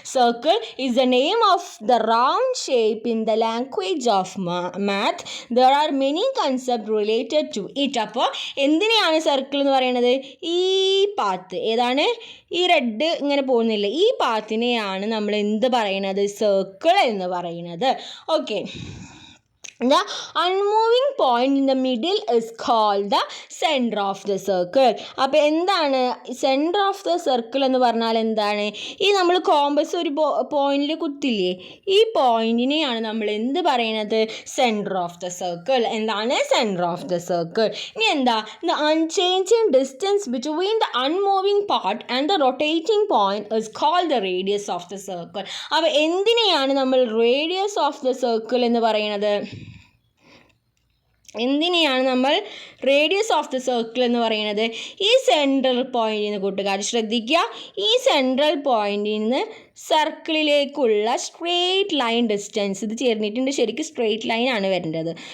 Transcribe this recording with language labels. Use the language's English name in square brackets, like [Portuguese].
[English] Circle is the name of the round shape in the language of math. There are many concept related to it. [Malayalam] അപ്പോൾ എന്തിനെയാണ് circle എന്ന് പറയുന്നത്, ഈ path ഏതാണ്, ഈ red ഇങ്ങനെ പോകുന്നില്ല, ഈ പാത്തിനെയാണ് നമ്മൾ എന്ത് പറയുന്നത്, സർക്കിൾ എന്ന് പറയുന്നത്. [English] Okay, the unmoving point in the middle is called the center of the circle. [Malayalam] അപ്പോൾ എന്താണ് സെൻറ്റർ ഓഫ് ദ സർക്കിൾ എന്ന് പറഞ്ഞാൽ എന്താണ്, ഈ നമ്മൾ കോമ്പസ് ഒരു പോയിന്റിൽ കുത്തില്ലേ, ഈ പോയിന്റിനെയാണ് നമ്മൾ എന്ത് പറയുന്നത്, സെൻറ്റർ ഓഫ് ദ സർക്കിൾ. എന്താണ് സെൻറ്റർ ഓഫ് ദ സർക്കിൾ? ഇനി എന്താ, [English] the unchanging distance between the unmoving part and the rotating point is called the radius of the circle. [Malayalam] അപ്പോൾ എന്തിനെയാണ് നമ്മൾ റേഡിയസ് ഓഫ് ദ സർക്കിൾ എന്ന് പറയുന്നത്, എന്തിനെയാണ് നമ്മൾ റേഡിയസ് ഓഫ് ദ സർക്കിൾ എന്ന് പറയുന്നത്? ഈ സെൻട്രൽ പോയിന്റിൽ നിന്ന് കൂട്ടുകാർ ശ്രദ്ധിക്കുക, ഈ സെൻട്രൽ പോയിന്റിൽ നിന്ന് സർക്കിളിലേക്കുള്ള സ്ട്രെയിറ്റ് ലൈൻ ഡിസ്റ്റൻസ്, ഇത് ചേർന്നിട്ടുണ്ട്, ശരിക്കും സ്ട്രെയിറ്റ് ലൈൻ ആണ് വരേണ്ടത്.